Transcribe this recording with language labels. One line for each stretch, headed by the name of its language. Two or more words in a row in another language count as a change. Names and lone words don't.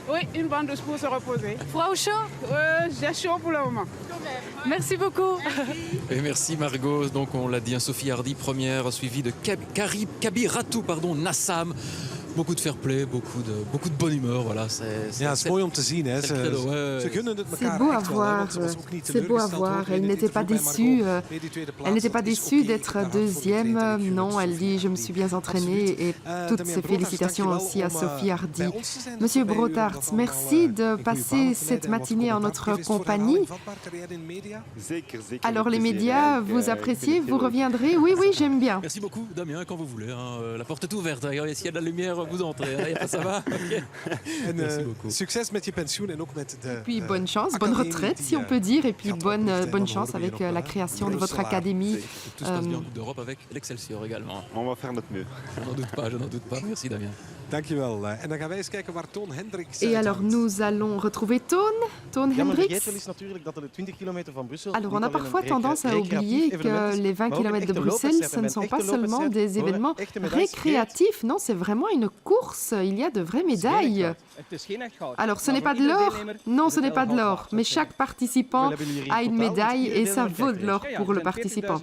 French: Oui, une bonne douche pour se reposer. Froid ou chaud? J'ai chaud pour le moment. Merci beaucoup. Merci. Et merci Margot. Donc on l'a dit, Sophie Hardy première, suivie de Kabiratou, Nassam. Beaucoup de fair play, beaucoup de bonne humeur. Voilà,
Dutch: c'est mooi om te zien. Hè. Ze gunnen het
French: C'est
Dutch: elkaar
French: beau à
Dutch: echt wel,
French: voir.
Dutch: want ze was ook niet
French: C'est beau à
Dutch: teleurgesteld,
French: voir.
Dutch: hoor.
French: Elle n'était pas déçue. Elle n'était pas déçue d'être deuxième. Non, elle dit je me suis bien entraînée et toutes ses félicitations aussi à Sophie Hardy. Monsieur Brotaerts, merci de passer cette matinée en notre compagnie. Alors les médias, vous appréciez, vous reviendrez? Oui, j'aime bien. Merci beaucoup Damien, quand vous voulez. La porte est ouverte. Regardez, s'il y a de la lumière, vous entrez. Ça va. Merci beaucoup.
Dutch: Succes met je pensioen en ook met de.
French: Puis bonne chance, bonne retraite si on peut dire, et puis bonne chance avec la création de votre académie. Tout se passe bien en Coupe d'Europe avec l'Excelsior également. On va faire notre mieux. Je n'en doute pas. Merci Damien.
Dutch: Dankjewel. En dan gaan wij eens kijken waar Toon Hendricks.
French: Et alors nous allons retrouver Toon Hendricks. Alors on a parfois tendance à oublier que les 20 km de Bruxelles, ce ne sont pas seulement des événements récréatifs, non, c'est vraiment une course, il y a de vraies médailles. Alors ce n'est pas de l'or, non ce n'est pas de l'or, mais chaque participant a une médaille et ça vaut de l'or pour le participant.